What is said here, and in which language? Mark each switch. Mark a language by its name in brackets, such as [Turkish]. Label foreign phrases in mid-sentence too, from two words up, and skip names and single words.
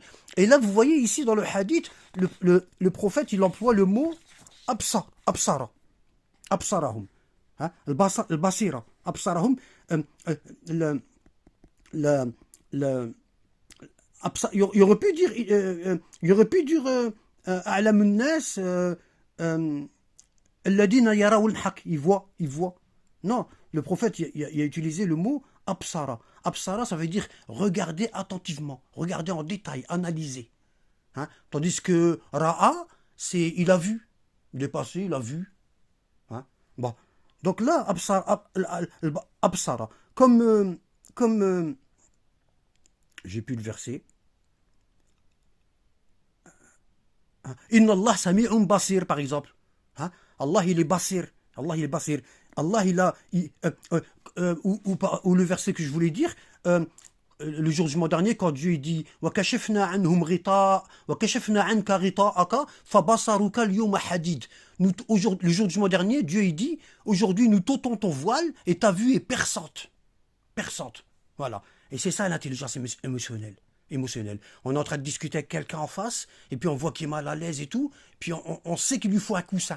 [French] Et là, vous voyez ici dans le hadith, le prophète, il emploie le mot absara. [Arabic] Absarahum. Hein? Al-basira. Absarahum. [French] Il aurait pu dire [Arabic] أعلم الناس الذين يرون الحق. [French] Il voit. Non, le prophète il a utilisé le mot absara. Absara, ça veut dire regarder attentivement, regarder en détail, analyser. Hein? Tandis que Ra'a, c'est il a vu. Dépassé, il a vu. Hein? Bon. Donc là, absara. Comme j'ai pu le verser. [Arabic] إن الله سميع بصير, [French] par exemple. Hein? Allah, il est basir. Allah, il a... ou le verset que je voulais dire, le jour du mois dernier, quand Dieu dit [Arabic] وَكَشَفْنَا عَنْهُمْ غِطَاءَ وَكَشَفْنَا عَنْكَ غِطَاءَكَ فَبَصَرُكَ الْيَوْمَ حَدِيدٌ. [French] Le jour du mois dernier, Dieu il dit aujourd'hui nous t'ôtons ton voile et ta vue est perçante. Voilà. Et c'est ça l'intelligence émotionnelle. On est en train de discuter avec quelqu'un en face, et puis on voit qu'il est mal à l'aise et tout, puis on sait qu'il lui faut un coussin.